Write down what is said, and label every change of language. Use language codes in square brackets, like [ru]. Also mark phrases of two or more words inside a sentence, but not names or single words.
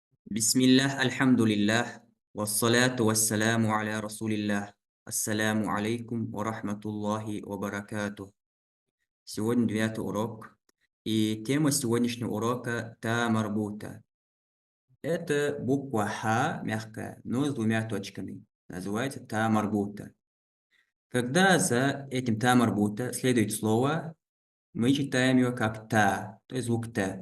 [ar] بسم الله الحمد لله والصلاة والسلام على رسول الله. السلام عليكم ورحمة الله وبركاته. [ru] Сегодня 9-й урок. И тема сегодняшнего урока [ar] «تاء مربوطة». [ru] Это буква «ха» мягкая, но с двумя точками. Называется [ar] «تاء مربوطة». [ru] Когда за этим [ar] «تاء مربوطة» [ru] следует слово, мы читаем его как «та», то есть звук «т».